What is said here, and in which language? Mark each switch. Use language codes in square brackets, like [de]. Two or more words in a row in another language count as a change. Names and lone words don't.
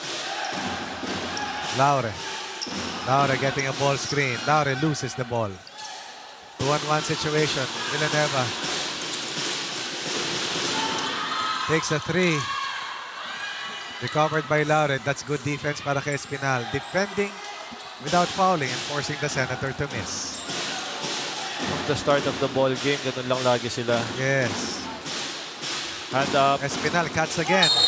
[en] Laure getting a ball screen. Laure loses the ball. 2-on-1 situation. Villanueva takes a three. Recovered by Laure. That's good defense [tl] para kay [en] Espinal. Defending without fouling and forcing the Senator to miss. From the start of the ball game, [tl] ganun lang lagi sila. [en] Yes. Hand up. Espinal cuts again.